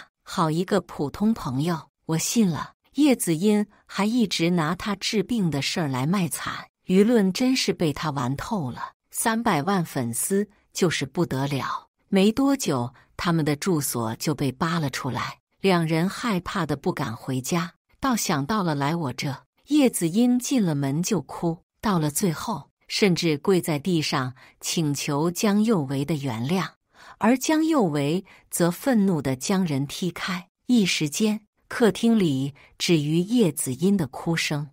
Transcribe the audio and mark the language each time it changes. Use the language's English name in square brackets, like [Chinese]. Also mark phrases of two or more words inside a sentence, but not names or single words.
[Chinese] 好一個普通朋友，我信了。葉子音還一直拿他治病的事兒來賣慘，輿論真是被他玩透了。300萬粉絲就是不得了。沒多久，他們的住所就被扒了出來，兩人害怕的不敢回家，倒想到了來我這。葉子音進了門就哭，到了最後，甚至跪在地上請求江佑維的原諒，而江佑維則憤怒地將人踢開。一時間，客廳裡止於葉子音的哭聲。